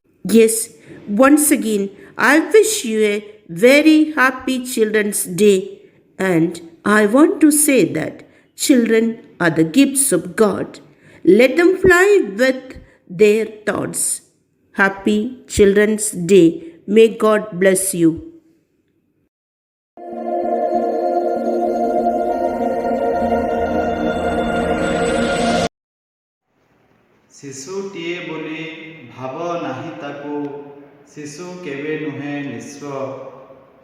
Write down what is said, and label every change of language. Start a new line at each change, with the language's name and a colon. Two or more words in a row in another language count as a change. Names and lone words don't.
English: Yes, once again, I wish you a very happy Children's Day, and I want to say that children are the gifts of God. Let them fly with their thoughts. Happy Children's Day. May God bless you.
Odia: ଶିଶୁଟିଏ ବୋଲି ଭାବ ନାହିଁ ତାକୁ, ଶିଶୁ କେବେ ନୁହେଁ ନିସ୍ୱ।